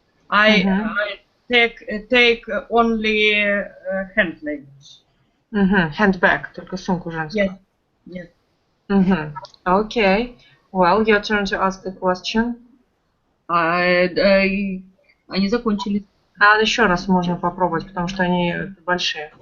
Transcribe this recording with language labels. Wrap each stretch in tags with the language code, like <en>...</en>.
<en>I take only hand luggage.</en> <ru>Handbag, только сумку женскую.</ru> <en>Yes. Okay. Well, your turn to ask the question.</en> <ru>Они закончились. Еще раз можно попробовать, потому что они большие.</ru>